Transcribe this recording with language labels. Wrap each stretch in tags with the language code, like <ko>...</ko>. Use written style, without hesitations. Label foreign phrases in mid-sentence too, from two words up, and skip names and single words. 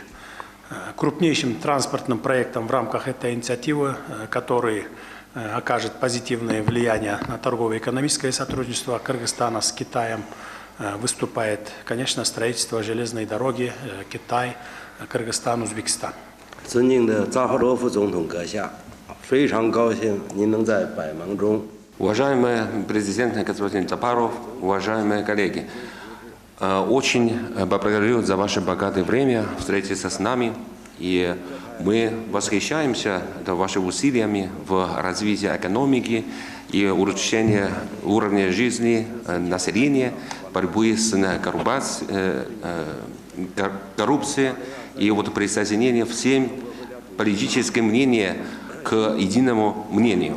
<ru>Крупнейшим транспортным проектом в рамках этой инициативы, который окажет позитивное влияние на торгово-экономическое сотрудничество Кыргызстана с Китаем, выступает, конечно, строительство железной дороги Китай, Кыргызстан, Узбекистан.</ru> <zh>尊敬的扎哈罗夫总统阁下，非常高兴您能在百忙中。</zh> <ru>Уважаемый президент господин Запаров, уважаемые коллеги, очень благодарю за ваше богатое время встретиться с нами, и мы восхищаемся вашими усилиями в развитии экономики и улучшении уровня жизни населения, борьбы с коррупцией и присоединение всем политическим мнениям к единому мнению.</ru>